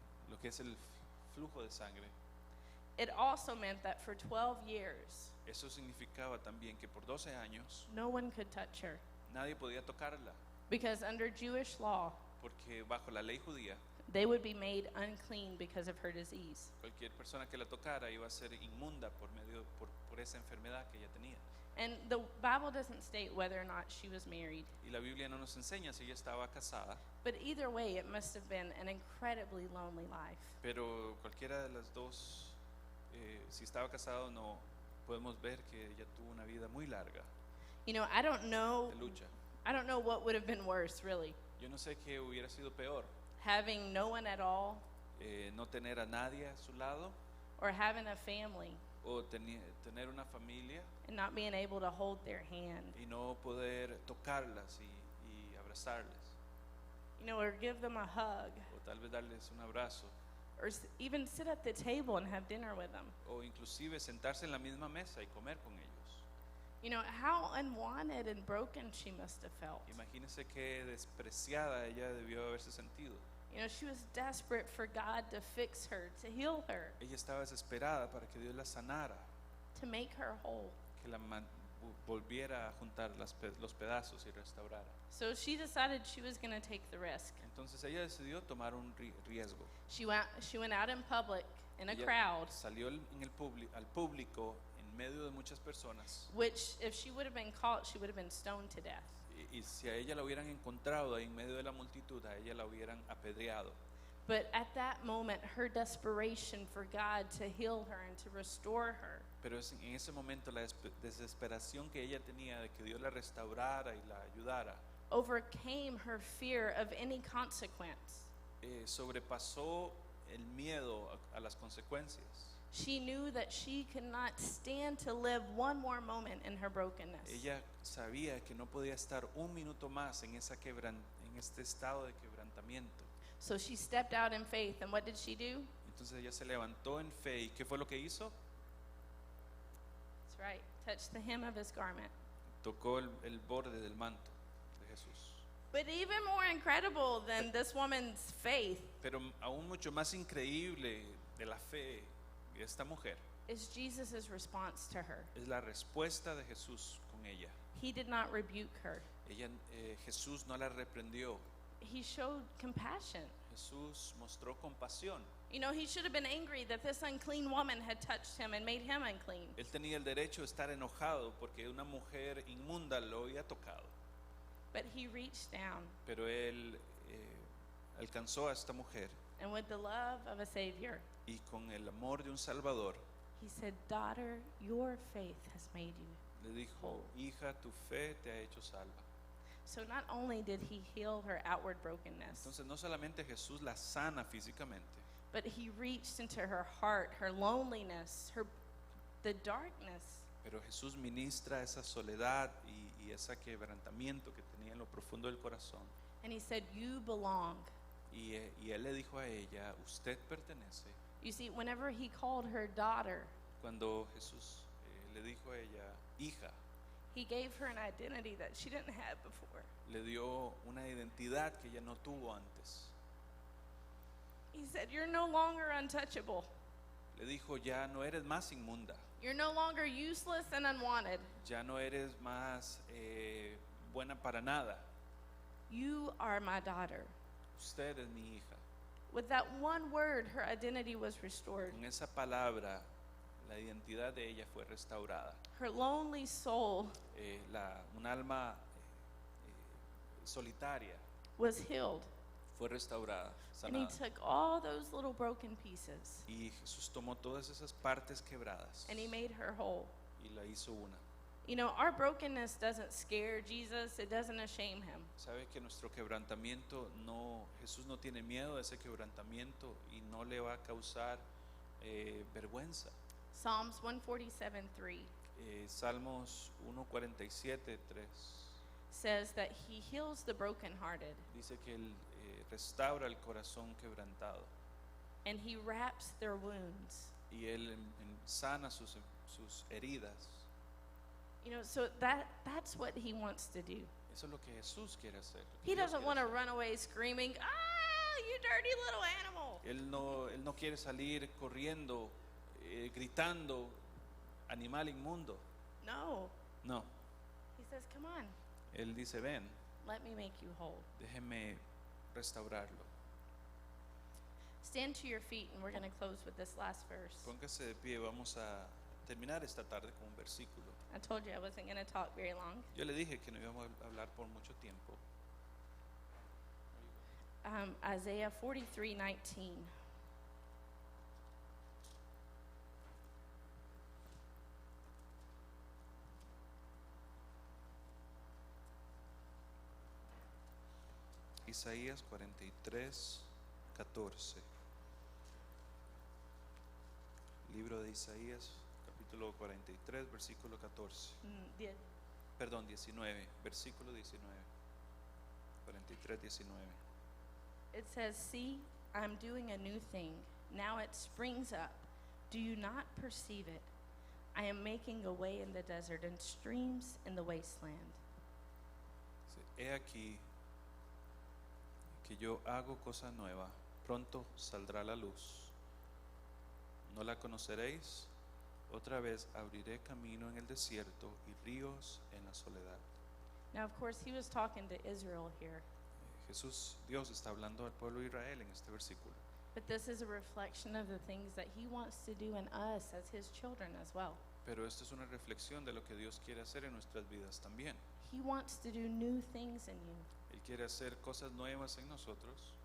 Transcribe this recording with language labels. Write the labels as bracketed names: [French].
[Spanish] lo que es el flujo de sangre, [English] it also meant that for 12 years, [Spanish] eso significaba también que por 12 años [English] no one could touch her. [Spanish] nadie podía tocarla, [English] Because under Jewish law, [Spanish] porque bajo la ley judía, [English] they would be made unclean because of her disease. [Spanish] cualquier persona que la tocara iba a ser inmunda por esa enfermedad que ella tenía. [English] And the Bible doesn't state whether or not she was married. [Spanish] Y la Biblia no nos enseña si ella estaba casada, [English] But either way, it must have been an incredibly lonely life. [Spanish] pero cualquiera de las dos, si estaba casada o no, podemos ver que ella tuvo una vida muy larga [English] You know, I don't know [Spanish] de lucha. [English] what would have been worse, really. [Spanish] Yo no sé qué hubiera sido peor, [English] Having no one at all [Spanish] no tener a nadie a su lado [English] or having a family [Spanish] o tener una familia [English] and not being able to hold their hand. [Spanish] y no poder tocarlas y abrazarles, [English] You know, or give them a hug [Spanish] o tal vez darles un abrazo, [English] or even sit at the table and have dinner with them. [Spanish] o inclusive sentarse en la misma mesa y comer con ellos. [English] You know, how unwanted and broken she must have felt. [Spanish] Imagínense qué despreciada ella debió haberse sentido. [English] You know, she was desperate for God to fix her, to heal her, [Spanish] Ella estaba desesperada para que Dios la sanara, [English] to make her whole. [Spanish] que la volviera a juntar los pedazos y restaurara. [English] So she decided she was going to take the risk. [Spanish] Entonces ella decidió tomar un riesgo. [English] She went out in public in a [Spanish] Ella [English] crowd, [Spanish] salió al público en medio de muchas personas, [English] which if she would have been caught, she would have been stoned to death. [Spanish] y si a ella la hubieran encontrado ahí en medio de la multitud, a ella la hubieran apedreado. [English] But at that moment, her desperation for God to heal her and to restore her [Spanish] Pero en ese momento la desesperación que ella tenía de que Dios la restaurara y la ayudara, [English] overcame her fear of any consequence. [Spanish] sobrepasó el miedo a las consecuencias. [English] She knew that she could not stand to live one more moment in her brokenness. [Spanish] Ella sabía que no podía estar un minuto más en este estado de quebrantamiento. [English] So she stepped out in faith, and what did she do? [Spanish] Entonces ella se levantó en fe, y ¿qué fue lo que hizo? [English] That's right, touched the hem of his garment. [Spanish] Tocó el borde del manto de Jesús. [English] But even more incredible than this woman's faith [Spanish] Pero aún mucho más increíble de la fe de esta mujer [English] is Jesus' response to her. [Spanish] es la respuesta de Jesús con ella. [English] He did not rebuke her. [Spanish] Jesús no la reprendió. [English] He showed compassion. [Spanish] Jesús mostró compasión. [English] You know, he should have been angry that this unclean woman had touched him and made him unclean. [Spanish] Él tenía el derecho de estar enojado porque una mujer inmunda lo había tocado. [English] But he reached down, [Spanish] Pero él alcanzó a esta mujer [English] and with the love of a Savior, [Spanish] y con el amor de un Salvador [English] he said, "Daughter, your faith has made you." [Spanish] le dijo, hija, tu fe te ha hecho salva. [English] So not only did he heal her outward brokenness, [Spanish] Entonces no solamente Jesús la sana físicamente, [English] but he reached into her heart, her loneliness, the darkness, [Spanish] pero Jesús ministra esa soledad y ese quebrantamiento que tenía en lo profundo del corazón. [English] and he said, "You belong." [Spanish] Y él le dijo a ella, usted pertenece. [English] You see, whenever he called her daughter, [Spanish] Cuando Jesús le dijo a ella, hija, [English] he gave her an identity that she didn't have before. [Spanish] le dio una identidad que ella no tuvo antes. [English] He said, "You're no longer untouchable. [Spanish] Le dijo, ya no eres más inmunda, [English] You're no longer useless and unwanted. [Spanish] ya no eres más buena para nada. [English] You are my daughter." [Spanish] Usted es mi hija. [English] With that one word, her identity was restored. [Spanish] Con esa palabra, la identidad de ella fue restaurada. [English] Her lonely soul [Spanish] Un alma solitaria [English] was healed. [Spanish] fue restaurada, [English] And he [Spanish] sanada. [English] took all those little broken pieces [Spanish] Y Jesús tomó todas esas partes quebradas [English] and he made her whole. [Spanish] y la hizo una. [English] You know, our brokenness doesn't scare Jesus, it doesn't shame him. [Spanish] Sabe que nuestro quebrantamiento Jesús no tiene miedo de ese quebrantamiento y no le va a causar vergüenza. [English] Psalms 147:3 [Spanish] Salmos 1:47, 3 [English] says that he heals the brokenhearted [Spanish] dice que él restaura el corazón quebrantado [English] and he wraps their wounds. [Spanish] y él sana sus heridas. [English] You know, so that's what he wants to do. [Spanish] Eso es lo que Jesús quiere hacer. Lo que [English] He [Spanish] Dios [English] doesn't [Spanish] quiere [English] want to [Spanish] hacer. [English] run away screaming, "Ah, you dirty little animal." [Spanish] Él no quiere salir corriendo, gritando, animal inmundo. [English] No. [Spanish] No, [English] He says, "Come on, [Spanish] él dice, ven, [English] let me make you whole." [Spanish] déjeme restaurarlo. [English] Stand to your feet and we're going to close with this last verse. [Spanish] Póngase de pie, vamos a terminar esta tarde con un versículo. [English] I told you I wasn't going to talk very long. [Spanish] Yo le dije que no íbamos a hablar por mucho tiempo. [English] Isaiah 43:19. [Spanish] Isaías 43:14. Libro de Isaías, capítulo 43, versículo 14. Perdón, 19, versículo 19. 43:19. [English] It says, "See, I'm doing a new thing. Now it springs up. Do you not perceive it? I am making a way in the desert and streams in the wasteland." [Spanish] He aquí que yo hago cosa nueva, pronto saldrá la luz. ¿No la conoceréis? Otra vez abriré camino en el desierto y ríos en la soledad. [English] Now, of course, he was talking to Israel here, [Spanish] Dios está hablando al pueblo de Israel en este versículo. [English] but this is a reflection of the things that he wants to do in us as his children as well. [Spanish] Pero esto es una reflexión de lo que Dios quiere hacer en nuestras vidas también. [English] He wants to do new things in you. [Spanish] Él quiere hacer cosas nuevas en nosotros.